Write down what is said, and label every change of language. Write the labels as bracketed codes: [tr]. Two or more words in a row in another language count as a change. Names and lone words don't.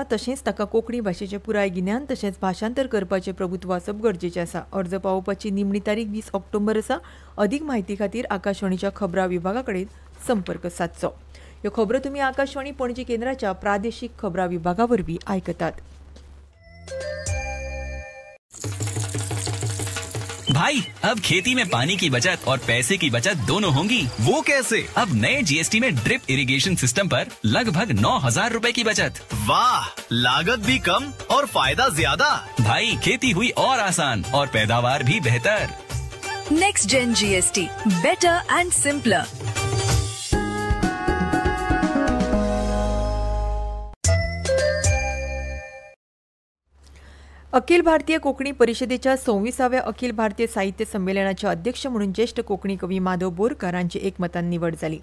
[kok] तशेंच ताका कोंकणी भाशेचें पुराय गिन्यान तशेंच भाशांतर करपाचें प्रभुत्व आसप गरजेचें आसा. अर्ज पावोवपाची निमणी तारीख 20 ऑक्टोबर आसा. अदीक म्हायती खातीर आकाशवाणीच्या खबरां विभागा कडेन संपर्क सादचो. ह्यो खबरो तुमी आकाशवाणी पणजी केंद्राच्या प्रादेशीक खबरां विभागा वरवीं आयकतात. [hi] भाई अब खेती में पानी की बचत और पैसे की बचत दोनों होंगी। वो कैसे? अब नए जीएसटी में [en] drip irrigation system [hi] पर लगभग 9,000 रुपए की बचत। वाह, लागत भी कम और फायदा ज्यादा। भाई खेती हुई और आसान और पैदावार भी बेहतर। [en] Next Gen GST, better and simpler. [kok] अखिल भारतीय कोंकणी परिशदेच्या 26व्या अखिल भारतीय साहित्य संमेलनाचे अध्यक्ष म्हणून ज्येष्ठ कोंकणी कवी माधव बोरकार हांची एकमतान निवड जाली.